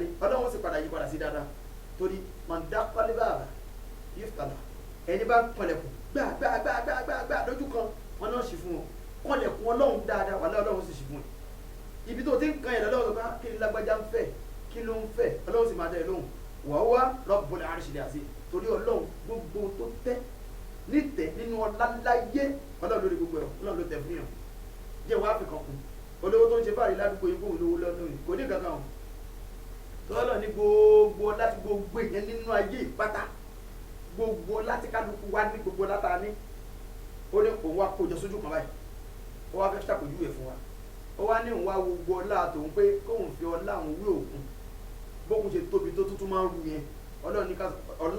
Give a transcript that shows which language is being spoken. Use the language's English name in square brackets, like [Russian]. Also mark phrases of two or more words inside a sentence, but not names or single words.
[Yoruba] ọlọ́run sì padà yí padà sí dáadáa torí [Arabic] من دق الباب يفتح, [Yoruba] ẹni bá kọlẹ̀kùn gbà lójú kan wọn náà ṣì fún wọn, kọlẹ̀kùn ọlọ́run dáadáa wà lọ́wọ́ sì ṣì fún wọn. ibi tó ti ń kan yẹn lọ́wọ́ sọ kí ni lágbájá ń fẹ́, kí ló ń fẹ́, ọlọ́run sì máa dá ẹ lóhùn [Arabic] وهو رب العرش العظيم [Yoruba] torí ọlọ́run gbogbo tó tẹ́ nítẹ̀ nínú ọlá láyé ọlọ́run lórí gbogbo ẹ̀ ọlọ́run ló tẹ̀ fún yàn. jẹ́ wàá fi kan kún olówó tó ń ṣe báyìí ládùúgbò yìí kóhùn lówó lọ́dún yìí kò ní kankan o tọ́lọ̀ ní gbogbo láti gbogbo èèyàn nínú ayé ìpátá gbogbo láti kálukú wá ní gbogbo látà ní ó ní òun wá kójọ sójú kan báyìí ó wá fẹ́ ṣàpèjúwe fún wa ó wá ní òun wá gbogbo ọlá tòun pé kóhùn fi ọlá òun wé òkun bókun ṣe tóbi tó tuntun máa ń ru yẹn ọlọ́run ní ká ọlá